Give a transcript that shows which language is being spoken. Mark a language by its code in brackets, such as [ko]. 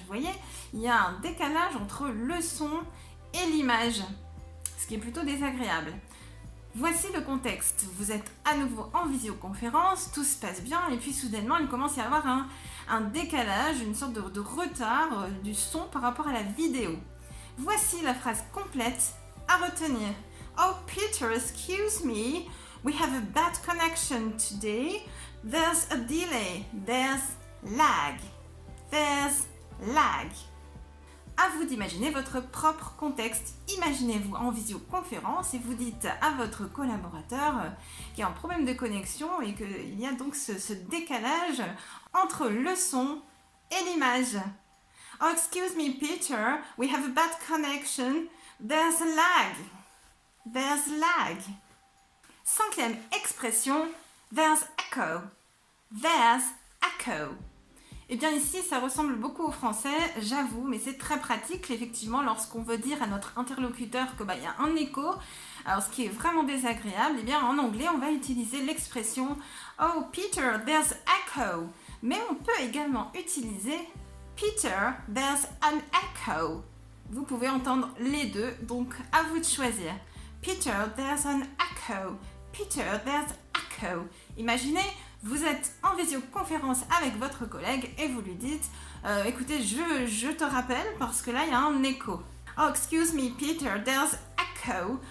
[fr] Vous voyez, il y a un décalage entre le son et l'image, ce qui est plutôt désagréable. Voici le contexte. Vous êtes à nouveau en visioconférence, tout se passe bien et puis soudainement, il commence à y avoir un décalage, une sorte de retard du son par rapport à la vidéo. Voici la phrase complète à retenir. [en] Oh Peter, excuse me, we have a bad connection today. There's a delay. There's lag. There's lag. [fr] À vous d'imaginer votre propre contexte. Imaginez-vous en visioconférence et vous dites à votre collaborateur qu'il y a un problème de connexion et qu'il y a donc ce décalage entre le son et l'image. [en] Oh, excuse me, Peter, we have a bad connection. There's a lag. There's lag. [fr] Cinquième expression, [en] there's echo. There's echo. [fr] Eh bien ici, ça ressemble beaucoup au français, j'avoue, mais c'est très pratique, effectivement, lorsqu'on veut dire à notre interlocuteur que y a un écho. Alors, ce qui est vraiment désagréable, eh bien en anglais, on va utiliser l'expression « [en] Oh, Peter, there's echo ». [fr] Mais on peut également utiliser « [en] Peter, there's an echo ». [fr] Vous pouvez entendre les deux, donc à vous de choisir. « [en] Peter, there's an echo ». Peter, there's echo. [fr] Imaginez, vous êtes en visioconférence avec votre collègue et vous lui dites écoutez, je te rappelle parce que là, il y a un écho. [en] Oh, excuse me, Peter, there's echo.